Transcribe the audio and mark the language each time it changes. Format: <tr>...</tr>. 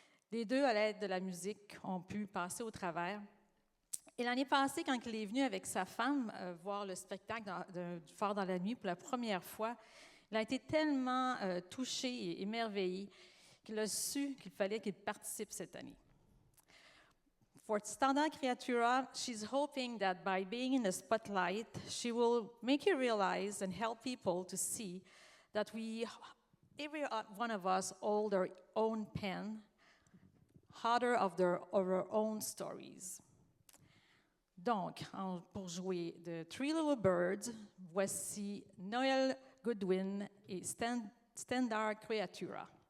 <fr>Les deux, à l'aide de la musique, ont pu passer au travers. Et l'année passée, quand il est venu avec sa femme voir le spectacle du Phare dans la Nuit pour la première fois, il a été tellement touché et émerveillé qu'il a su qu'il fallait qu'il participe cette année.</fr> <en>For Standard Creatura, she's hoping that by being in the spotlight, she will make you realize and help people to see that every one of us hold our own pen, author of our own stories.</en> <fr>Donc, pour jouer de Three Little Birds, voici Noël Goodwin et Standard Creatura.</fr>